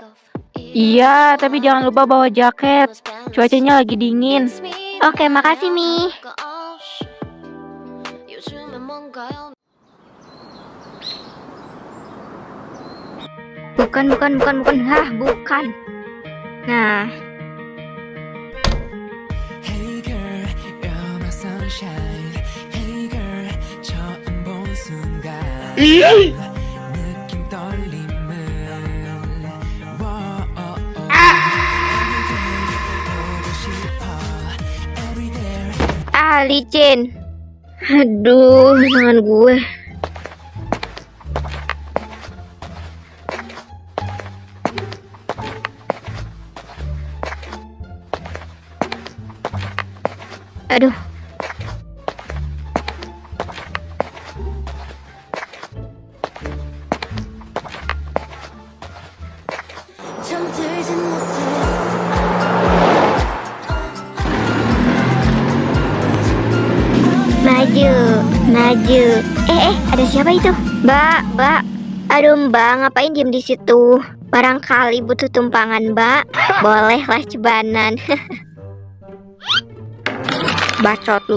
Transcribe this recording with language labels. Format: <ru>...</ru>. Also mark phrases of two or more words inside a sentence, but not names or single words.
<id>Iya, tapi jangan lupa bawa jaket. Cuacanya lagi dingin. Oke, makasih Mi. Bukan. Hah, bukan. Nah,</id> <en>Hey girl, you're my sunshine. Hey girl,</en> <ko>처음 본 순간 느낌 떨림은 보고 싶어.</ko> <en>Everyday</en> <id>licin. Aduh, tangan gue. Aduh.</id> <ko>잠들진 못해.</ko> <id>Maju. Ada siapa itu? Mbak. Aduh, Mbak, ngapain diem di situ? Barangkali butuh tumpangan, Mbak. Bolehlah cebanan. Bacot lu.</id>